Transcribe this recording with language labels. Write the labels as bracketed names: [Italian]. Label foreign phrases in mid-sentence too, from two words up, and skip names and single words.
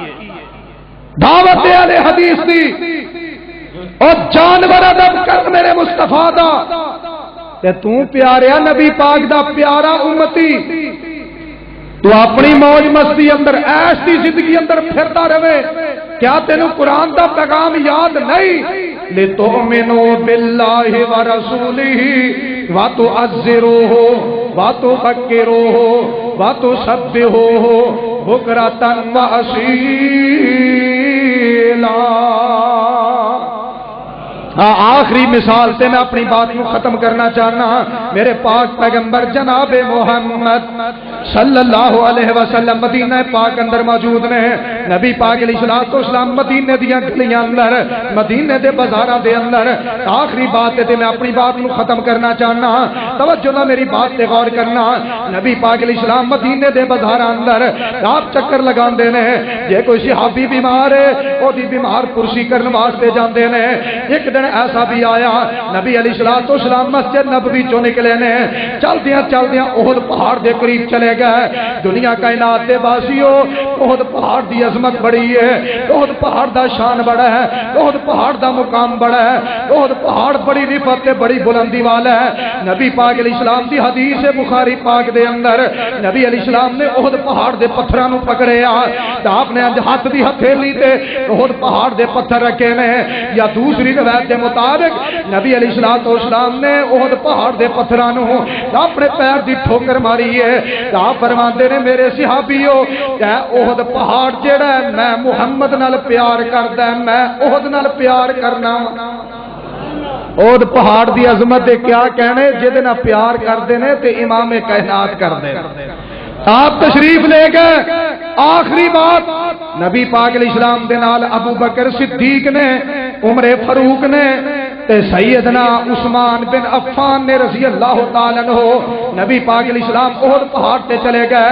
[Punjabi] دعوت اہل حدیث دی اور جانور ادب کر میرے مصطفیٰ دا، تے تو پیاریا نبی پاک دا پیارا امتی، تو اپنی موج مستی اندر ایش دی زندگی اندر پھرتا رہے، کیا تینوں قرآن دا پیغام یاد نہیں؟ [Arabic] لِتُؤْمِنُوا بِاللَّهِ وَرَسُولِهِ وَتُعَزِّرُوهُ وَتُبَكِّرُوهُ وَتُسَبِّحُوهُ بُكْرَةً وَأَصِيلًا۔ [Punjabi] آخری مثال سے میں اپنی بات کو ختم کرنا چاہنا، میرے پاک پیغمبر جناب محمد [Arabic] صلی اللہ علیہ وسلم [Punjabi] مدینہ پاک اندر موجود نے، نبی پاک [Arabic] علیہ السلام [Punjabi] مدینے دیاں گلیاں اندر، مدینے دے بازاراں دے اندر، آخری بات تے میں اپنی بات کو ختم کرنا چاہنا، توجہ نہ میری بات تے غور کرنا، نبی پاک [Arabic] علیہ السلام [Punjabi] مدینے دے بازاراں اندر آپ چکر لگاندے نے، جے کوئی صحابی بیمار ہے او دی بیمار پرسی کرن واسطے جاندے نے، ایک دن ایسا بھی آیا نبی [Arabic] علیہ السلام [Punjabi] مسجد نبوی چوں نکلے نے، چلدیاں چلدیاں احد پہاڑ دے قریب چلے گئے، دنیا کائنات دے باسیو احد پہاڑ دی عظمت بڑی ہے، احد پہاڑ دا شان بڑا ہے، احد پہاڑ دا مقام بڑا ہے، احد پہاڑ بڑی رفعت تے بڑی بلندی والا ہے، نبی پاک [Arabic] علیہ السلام [Punjabi] دی حدیث بخاری پاک دے اندر نبی [Arabic] علیہ السلام [Punjabi] نے احد پہاڑ دے پتھراں نو پکڑیا، تے آپ نے ہاتھ دی ہتھیلی تے احد پہاڑ دے پتھر رکھے نے، یا دوسری روایت کے مطابق نبی [Arabic] علیہ السلام [Punjabi] نے احد پہاڑ دے پتھراں نو اپنے پیر دی ٹھوکر ماری ہے، آپ فرماندے نے میرے صحابیو کہ احد پہاڑ جڑا ہے میں محمد نال پیار کردا ہے، میں احد نال پیار کرنا، احد پہاڑ دی عظمت دے کیا کہنے، جے دے نال پیار کردے نے تے امام کائنات کردے، آپ تشریف لے گئے، آخری بات نبی پاک [Arabic] علیہ السلام [Punjabi] دے نال ابو بکر صدیق نے، عمر فاروق نے تے سیدنا عثمان بن عفان نے [Arabic] رضی اللہ تعالی عنہ [Punjabi] نبی پاک [Arabic] علیہ السلام [Punjabi] احد پہاڑ تے چلے گئے۔